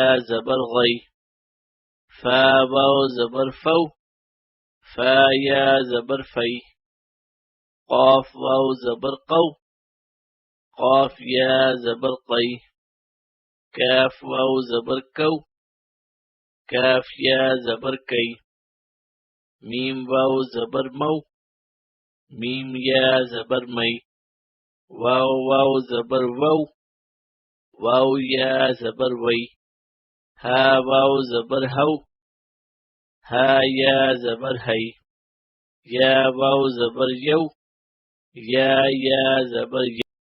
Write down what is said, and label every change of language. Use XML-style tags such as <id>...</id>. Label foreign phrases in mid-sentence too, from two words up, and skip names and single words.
<ur>زبر غی فا واو زبر فو فا یا زبر فی قاف واو زبر قو قاف یا زبر قی کاف واو زبر کو کاف یا زبر کی میم واو زبر مو میم یا زبر می واو واو زبر وو واو یا زبر وی ها واو زبر هو ها یا زبر هی یا واو زبر یو یا زبر</ur>